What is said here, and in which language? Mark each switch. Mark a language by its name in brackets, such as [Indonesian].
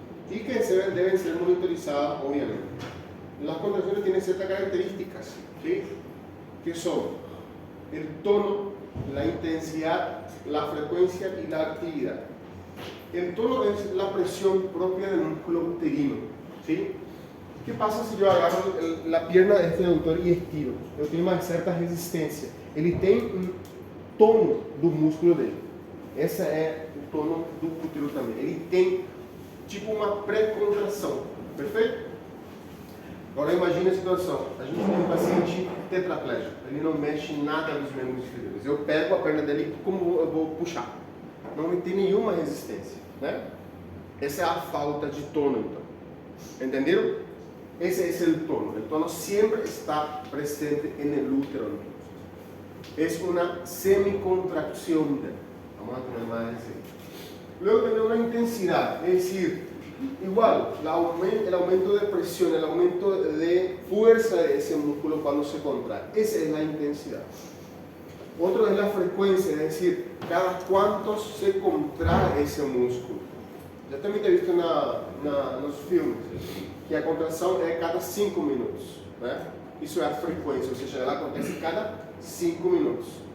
[Spanish] Y que deben ser monitorizadas, obviamente. Las contracciones tienen ciertas características, ¿sí? Que son el tono, la intensidad, la frecuencia y la actividad. El tono es la presión propia del músculo uterino, ¿sí? ¿Qué pasa si yo agarro la pierna de este [Portuguese] doutor e estiro? Eu tenho uma certa resistência. Ele tem tono do músculo dele. Esse é o tono do útero também. Ele tem tipo uma pré-contração, perfeito? Agora imagine a situação. A gente tem um paciente tetraplégico. Ele não mexe nada dos membros inferiores. Eu pego a perna dele, como eu vou puxar? Não tem nenhuma resistência, né? Essa é a falta de tono, então. Entenderam? [Spanish] Ese es el tono. El tono siempre está presente en el útero. Es una semicontracción. Vamos a tener más de ese. Luego tiene una intensidad, es decir, igual, el aumento de presión, el aumento de fuerza de ese músculo cuando se contrae. Esa es la intensidad. Otro es la frecuencia, es decir, cada cuánto se contrae ese músculo. [Portuguese] Já também tem visto nos filmes que a contração é cada 5 minutos, né? Isso é a frequência, ou seja, ela acontece cada 5 minutos.